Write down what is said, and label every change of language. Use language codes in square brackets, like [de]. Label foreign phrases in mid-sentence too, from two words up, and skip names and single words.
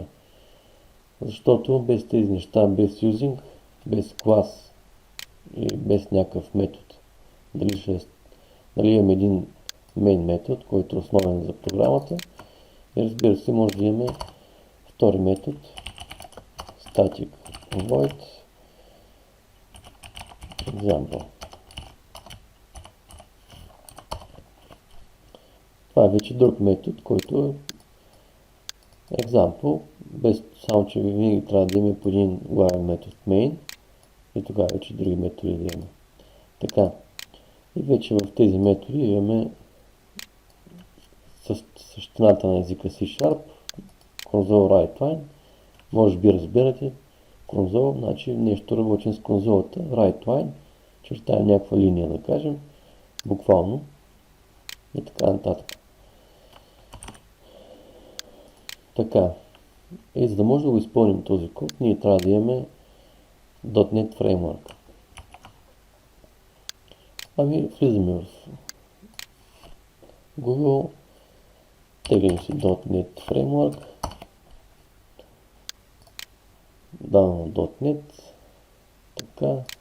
[bg] Защото без тези неща, без using, без клас и без някакъв метод, дали имаме един main метод, който е основен за програмата, и разбира се, може да имаме втори метод, [en] static void example. [bg] Това е вече друг метод, който е example, само че винаги трябва да имаме по един главен метод main и тогава вече други методи да имаме. Така, и вече в тези методи имаме същината на езика C#, [en] console write-line, [bg] може би разбирате, console, значи нещо работим с конзолата, write-line, чертаем някаква линия да кажем, буквално и така нататък. Така, и за да може да го изпълним този код, ние трябва да имаме .NET Framework. Ами, влизаме в Google, теглим си .NET Framework, download.NET, така.